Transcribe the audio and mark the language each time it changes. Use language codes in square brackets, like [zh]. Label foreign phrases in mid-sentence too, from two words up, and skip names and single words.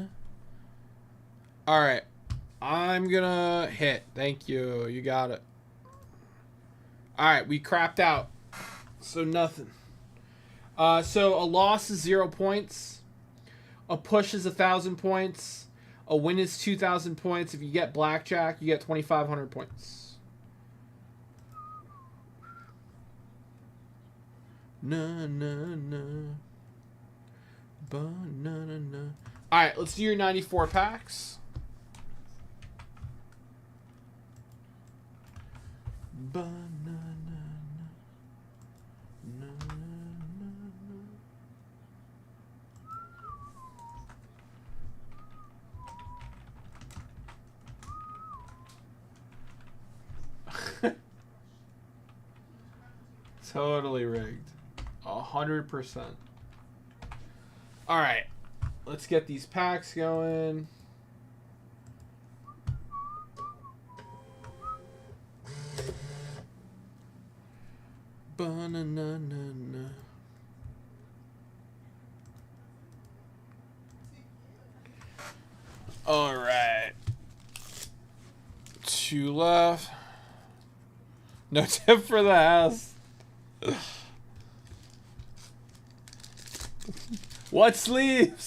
[en] All right, I'm gonna hit. Thank you. You got it. All right, we crapped out, so nothing. So a loss is 0 points. A push is 1,000 points. A win is 2,000 points. If you get blackjack, you get 2,500 points. Na na na. Ba na na na. All right, let's do your 94 packs. Ba na na na. Na na na. Totally rigged. 100%. All right, let's get these packs going. Ba-na-na-na-na. All right. 2 left. No tip for the house. What sleeves?